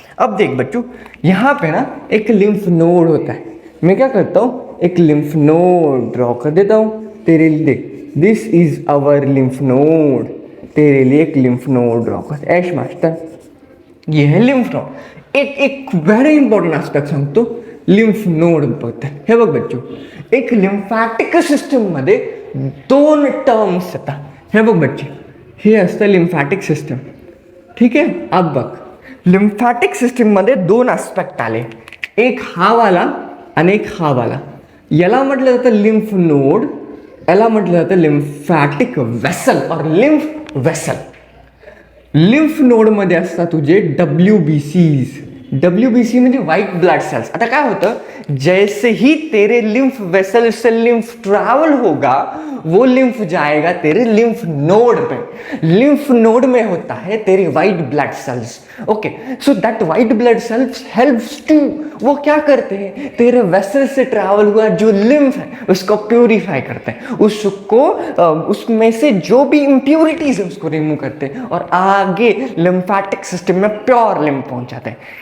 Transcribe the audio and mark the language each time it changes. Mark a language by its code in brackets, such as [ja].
[hi] अब देख बच्चों, यहाँ पे ना एक लिम्फ नोड होता है। मैं क्या करता हूँ, एक लिम्फ नोड ड्रॉ कर देता हूँ तेरे लिए। देख, [en] this is our lymph node, [hi] तेरे लिए एक लिम्फ नोड ड्रॉ कर। ऐश मास्टर, ये है लिम्फ नोड। [mr] एक वेरी इंपॉर्टेंट एस्पेक्ट सांगतो, लिम्फ नोड बद्दल। हे बघ बच्चो, एक लिम्फॅटिक सिस्टम मध्ये 2 टर्म्स येतात। हे बघ बच्चे, हे असतं लिम्फॅटिक सिस्टम, ठीक आहे। अब बघ, लिम्फॅटिक सिस्टम मध्ये 2 ॲस्पेक्ट आले, एक हा वाला आणि एक हा वाला। याला म्हटलं जातं लिम्फ नोड, याला म्हटलं जातं लिम्फॅटिक वेसल और लिम्फ वेसल। लिम्फ नोड मध्ये असतात तुझे WBCs। WBC म्हणजे व्हाइट ब्लड सेल्स। आता काय होतं, [hi] जैसे ही तेरे लिम्फ वेसल से लिम्फ ट्रैवल होगा, वो लिम्फ जाएगा तेरे लिम्फ नोड पे। लिम्फ नोड में होता है तेरी white blood cells. Okay, [en] so that white blood cells helps to, [hi] वो क्या करते हैं, तेरे वेसल से ट्रैवल हुआ जो लिम्फ है उसको प्यूरिफाई करते हैं, उसको उसमें से जो भी इम्प्योरिटीज है उसको रिमूव करते हैं और आगे लिम्फैटिक सिस्टम में प्योर लिम्फ पहुंच जाते हैं।